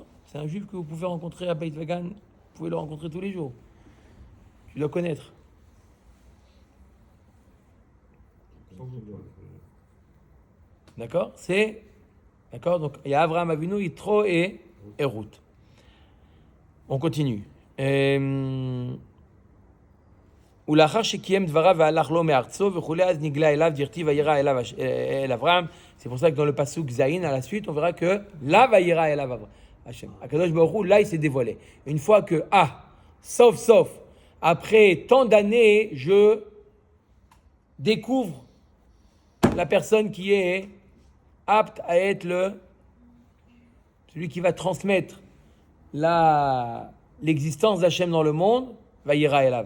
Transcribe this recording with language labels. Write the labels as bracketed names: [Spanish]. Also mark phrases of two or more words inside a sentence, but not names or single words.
[French] C'est un juif que vous pouvez rencontrer à Beit Vagan, vous pouvez le rencontrer tous les jours. Tu dois connaître. D'accord? C'est. D'accord? Donc, il y a Avraham Avinu, Yitro et Ruth. On continue. [Hebrew] ולאחר שקיים דבריו והלך לו מארצו וכולי, אז נגלה אליו דרתי וירא אליו אל אברהם. [French] C'est pour ça que dans le pasuk Zayin, à la suite, on verra que là [Hebrew] וירא אליו [French] Hachem. [Hebrew] הקדוש ברוך הוא, [French] là, il s'est dévoilé. Une fois que, sauf, après tant d'années, je découvre la personne qui est apte à être celui qui va transmettre l'existence d'Hachem dans le monde, [Hebrew] וירא אליו.